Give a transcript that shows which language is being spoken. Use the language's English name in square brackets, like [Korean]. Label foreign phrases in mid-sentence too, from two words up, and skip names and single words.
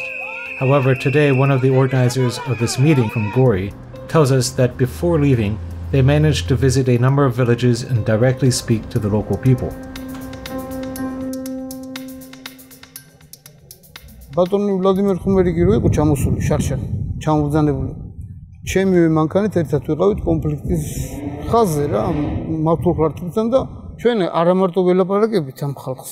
[English] However, today one of the organizers of this meeting from Gori tells us that before leaving, they managed to visit a number of villages and directly speak to the local people. [Georgian] ბატონი ვლადიმერ ხუმერიკი რო იყო ჩამოსული შარშან, ჩამობრძანებული. ჩემი მანქანით ერთად ვიყავით კონფლიქტის ხაზზე რა, მართულ ხარჯებთან და ჩვენ არა მარტო ველაპარაკებით ამ ხალხს.